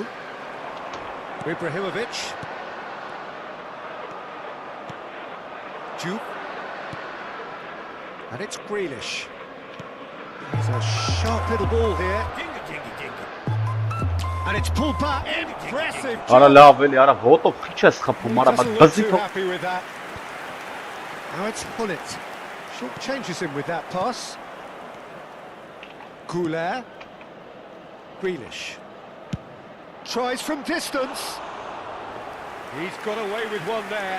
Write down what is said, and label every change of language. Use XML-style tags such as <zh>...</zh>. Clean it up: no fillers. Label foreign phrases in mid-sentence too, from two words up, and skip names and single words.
<en>Ibrahimovic. Juke. And it's Grealish. It's a sharp little ball here. And it's pulled back. Impressive.</en> <hy>Արա լավ էլի, արա ոտով քիչ ես խփում, արա</hy> <en>Doesn't look</en> <hy>բզի</hy> <en>too</en> <hy>թող։</hy> <en>happy with that. Now it's Hullet. Short changes him with that pass. Goulet. Grealish. Tries from distance. He's got away with one there.</en>